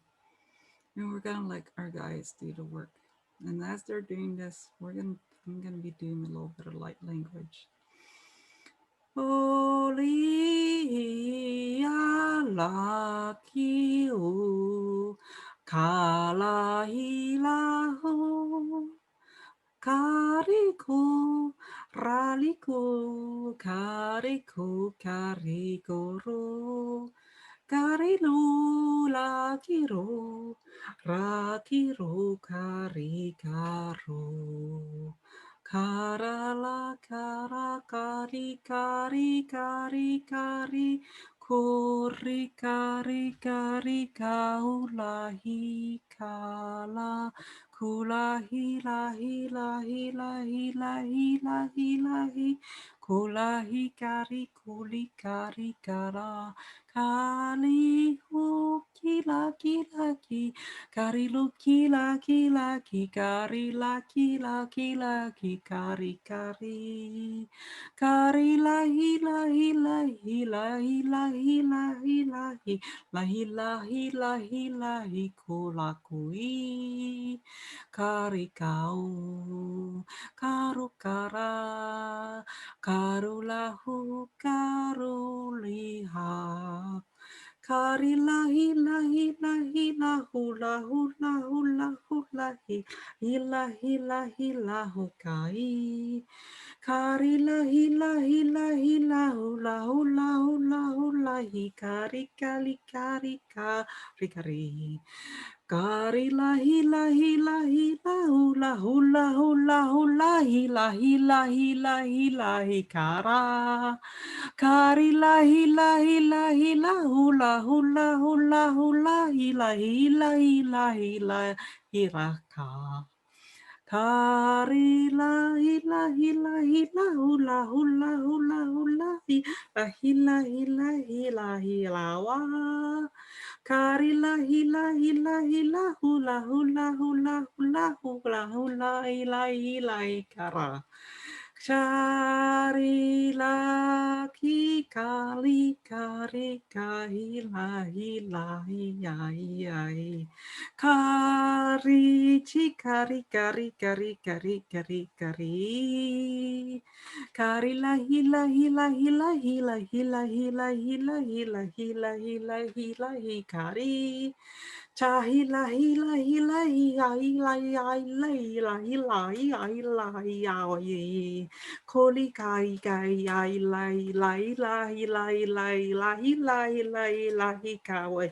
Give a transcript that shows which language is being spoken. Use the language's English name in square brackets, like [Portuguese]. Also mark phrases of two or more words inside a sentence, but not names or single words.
[English] And we're going to let our guides do the work. And as they're doing this, I'm going to be doing a little bit of light language. Oli ala ki u kala ilahu. Kariku, raliku, kariku, karikuru, karilu, lakiru, rakiru, karikaru. Karala, kara, kari, kari, kari, kari, kuri, kari, kari, kaulahi, kala. Kula hila hila hila hila hila hila hi. Kula hi kari kuli kari kara. Kali hu kila kila ki. Kari lu kila kila ki. Kari la kila kila ki. Kari kari. Kari la hila hila hila hila hila hila hi. La hila hila hila hi kula kui. Karikau, karukara, karulahu, karuliha. Karilahi lahi lahi lahula hula hula hula hi ilahi lahi lahu kai. Karilahi lahi lahi lahula hula hula hula hi kari kali kari kari kari. Kari la hila hila hila hula hula hula hula hila hila hila hila hikara. Kari la hila hila hila hula hula hula hula hila hila hila hila hiraka. Kari la hila hila hila hula hula hula hula hila hila hila hila hila wa. Karila hila hila hila hula hula hula hula hula hula hila hila ikara. Sharila ki kali kari kahila hila hiya hiya hi. Kari chikari kari kari kari kari kari. Kari la hila hila hila hila hila hila hila hila hila hila hila hikari. Chahila hila hila hila hila hila hila hila hila hila hila. Koli kai kai hila hila hila hila hila hila hila hila hila hikawe.